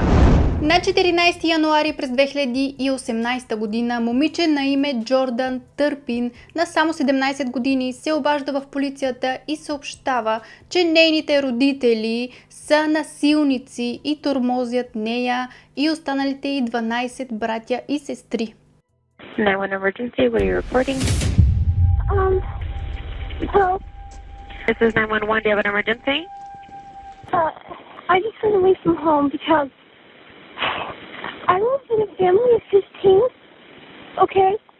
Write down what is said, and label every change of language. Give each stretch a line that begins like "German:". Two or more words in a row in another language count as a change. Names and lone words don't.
Bulgarian: На 14 януари през 2018 година момиче на име Джордан Търпин на само 17 години се обажда в полицията и съобщава, че нейните родители са насилници и тормозят нея и останалите й 12 братя и сестри.
English: 911 emergency, what are you reporting? Hello. This is 911, do you have an emergency? I just went away from home because I live in a family of 15, okay?